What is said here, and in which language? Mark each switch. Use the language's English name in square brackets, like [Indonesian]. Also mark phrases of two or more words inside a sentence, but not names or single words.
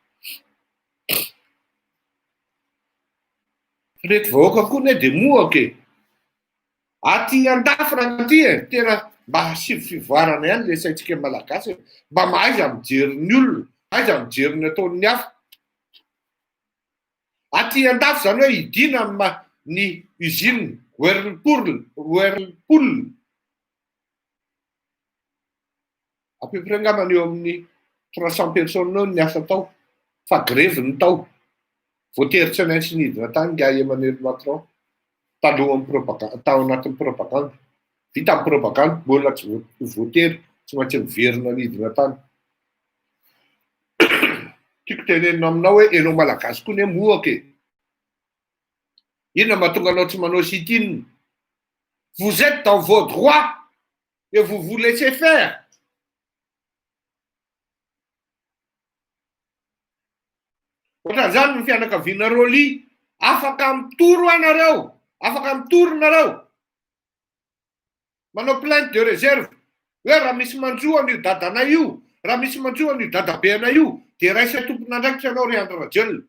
[Malagasy] Reto vahoaka koa ne dia mohaka e. Aty an-dafy raha ty e. Tena mba hasivy fivoarana ihany ilay saintsika malagasy. Mba mahaiza mijery ny olona. Mahaiza mijery ny ataon'ny hafa. Aty an-dafy zany hoe hidina ny usine Whirlpool. [French] À peu près [Malagasy] angambany eo amin'ny 300 personnes ny asa tao. Fa grève ny tao. Voatery tsy maintsy nidina tany Ngia Emmanuel Macron. Tao anatin'ny propagande. Vita amin'ny propagande, mbola tsy voatery tsy maintsy miverina nidina tany. Tiako tenenina aminao hoe enao malagasy koa ne mohaka e. Inona mahatonga anao tsy manao sit-in? [French] Vous êtes dans vos droits et vous vous laissez faire. [Malagasy] Ohatran'izany ny fianakaviana Roly, afaka mitoro anareo, afaka mitoro nareo. Manao [French] plainte de réserve. [Malagasy] Hoe raha misy manjoa an'io dadana io, raha misy manjoa an'io dadabeana io, dia raisy tompon'andraikitra anao ry Andry Rajoelina.